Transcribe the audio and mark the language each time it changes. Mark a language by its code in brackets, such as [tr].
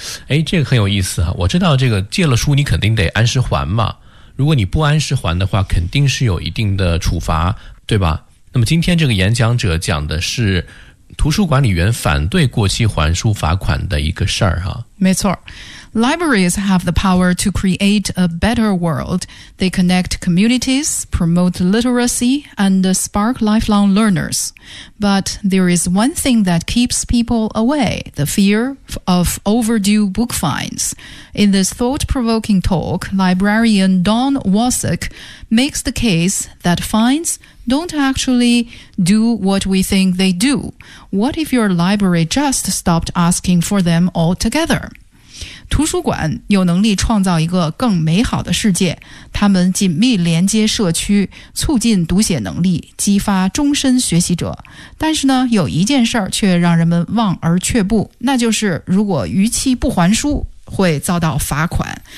[zh] 哎，这个很有意思啊，我知道这个借了书你肯定得按时还嘛，如果你不按时还的话肯定是有一定的处罚，对吧？那么今天这个演讲者讲的是图书管理员反对过期还书罚款的一个事儿哈。没错， [en] Libraries have the power to create a better world. They connect communities, promote literacy, and spark lifelong learners. But there is one thing that keeps people away, the fear of overdue book fines. In this thought-provoking talk, librarian Don Wasik makes the case that finesDon't actually do what we think they do. What if your library just stopped asking for them altogether? [zh] 图书馆有能力创造一个更美好的世界，他们紧密连接社区，促进读写能力，激发终身学习者。但是呢，有一件事儿却让人们望而却步，那就是如果逾期不还书，会遭到罚款。